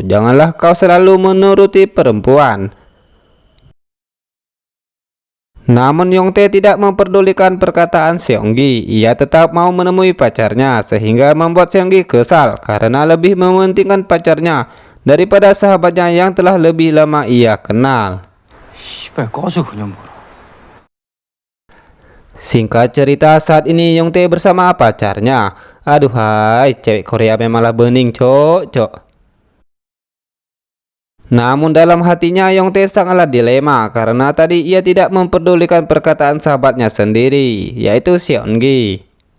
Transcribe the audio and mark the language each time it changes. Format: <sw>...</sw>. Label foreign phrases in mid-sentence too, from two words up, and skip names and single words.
<id>Janganlah kau selalu menuruti perempuan. Namun Yongtae tidak memperdulikan perkataan Seonji. Ia tetap mau menemui pacarnya sehingga membuat Seonji kesal karena lebih mementingkan pacarnya daripada sahabatnya yang telah lebih lama ia kenal.</id> <ko>씨발 꺼져 그냥 뭐라.</ko> <id>Singkat cerita, saat ini Yongtae bersama pacarnya. Aduhai, cewek Korea memanglah bening, cok. Namun dalam hatinya Yongtae sangatlah dilema karena tadi ia tidak memperdulikan perkataan sahabatnya sendiri, yaitu Seonji.</id>